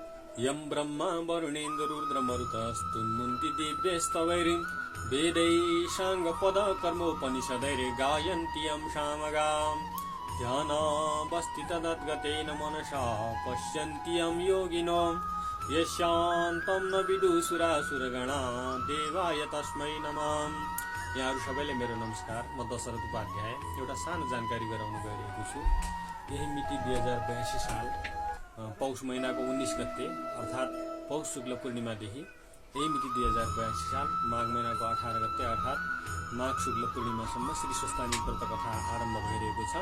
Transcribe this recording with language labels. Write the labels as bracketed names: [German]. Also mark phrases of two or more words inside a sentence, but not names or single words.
[Sanskrit] यं ब्रह्मा वरुणेन्द्ररुद्रमरुतस्तुन्मुन्ति दिव्यस्तवैरिं वेदैशाङ्गपद कर्मोपनिषदैरे गायन्ति यं सामगाम् ध्यानावस्थिततद्गतेन मनसा पश्यन्ति यं योगिनो यस्यान्तं न विदुसुरासुरगणा देवाय तस्मै नमः। [Nepali] यहाँहरू सबैले मेरो नमस्कार। म दशरथ उपाध्याय एउटा सानो जानकारी गराउन गइरहेको छु। यही मिति 2082 साल पौष महिनाको 19 गते अर्थात् पौष शुक्ल पूर्णिमादेखि यही मिति 2082 साल माघ महिनाको 18 गते अर्थात् माघ शुक्ल पूर्णिमासम्म श्री स्वस्थानी व्रत कथा आरम्भ भइरहेको छ।